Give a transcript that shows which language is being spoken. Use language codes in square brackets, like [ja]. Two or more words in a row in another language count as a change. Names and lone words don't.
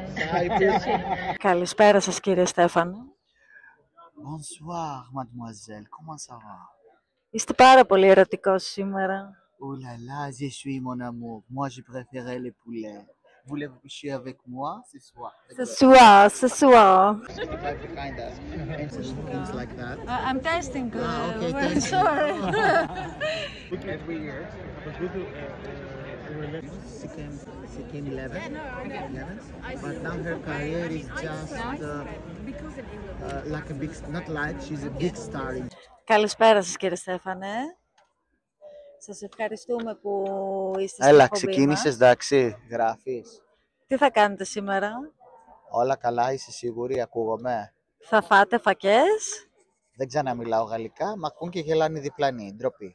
[el] Καλησπέρα σας κύριε Στέφανο. [fr] Bonsoir, mademoiselle. Comment ça va? [el] Είστε πάρα πολύ ερωτικός σήμερα. [fr] Oh là là, je suis mon amour. Moi, je préférais les poulets. Voulez-vous coucher avec moi ce soir? Ce soir. [en] Right behind us. Things like that. I'm testing. Okay, thank you. Sorry. Every year. She came 11, but now her career is just like a big, not like, she's a big star. [el] Καλησπέρα σας κύριε Στέφανε. Σας ευχαριστούμε που είστε στην Έλα, εκπομπή ξεκίνησες, μας. εντάξει, γράφεις. Τι θα κάνετε σήμερα? Όλα καλά, είσαι σίγουρη, ακούγομαι. Θα φάτε φακές? Δεν ξαναμιλάω γαλλικά, μ' ακούν και γελάνε οι διπλανοί, ντροπή.